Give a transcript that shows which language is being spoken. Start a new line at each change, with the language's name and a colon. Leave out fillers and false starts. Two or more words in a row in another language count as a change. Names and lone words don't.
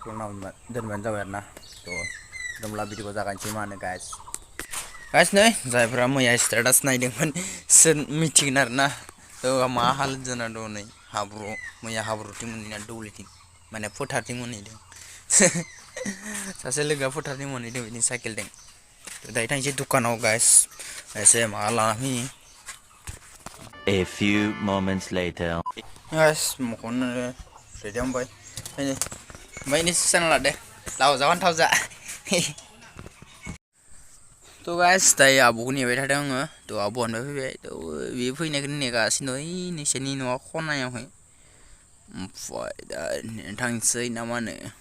Bodo: खालामना दोनबानो जाबाय आरोना थ' होनब्ला भिडिअखौ जागायनोसै मा होनो गाइस गाइस नै जायफ्रा मैया स्टेटास नायदोंमोन सोर मिथिगोन आरोना थ' मा हालोद जाना दं नै हाब्रु मैया हाब्रुथिं मोनहैना दौलिथिं माने फोथारथिं मोनहैदों सासे लोगोआ फोथारथिं मोनहैदों बिदिनो साइकेलजों दायो थांसै दुकानाव गाइस एसे माबा लाना फैनि
English: A few moments later.
Bodo: गाइस मखौनो रेडि हमबाय ओमफ्राय नै सुसाना लादो लाव जा फान्थाव जा थ' गाइस दायो आब'खौ नेबाय थादों आङो थ' आब'आनो फैबाय थ' बे फैनायखौनो नेगासिनो ओइ नोंसोरनि न'आ खनायावहाय ओमफ्राय दा थांसै ना मा होनो